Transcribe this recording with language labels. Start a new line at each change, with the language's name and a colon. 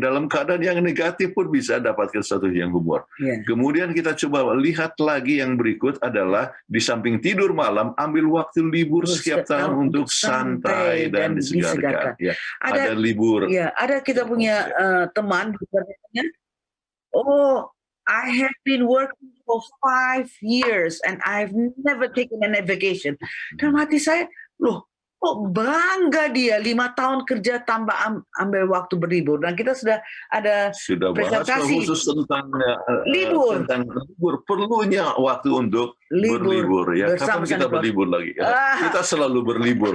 Indonesian: Dalam keadaan yang negatif pun bisa dapatkan sesuatu yang humor. Kemudian kita coba lihat lagi yang berikut adalah di samping tidur malam, ambil waktu libur setiap tahun untuk santai dan disegarkan. Ya, ada libur. Ya, ada kita punya teman,
English: I have been working for 5 years and I've never taken a vacation.
Indonesian: Dalam hati saya, loh, kok bangga dia 5 tahun kerja tanpa ambil waktu berlibur. Dan kita sudah ada presentasi khusus tentang libur. Tentang libur, perlunya waktu untuk berlibur ya. Kapan kita berlibur lagi? Kita selalu berlibur.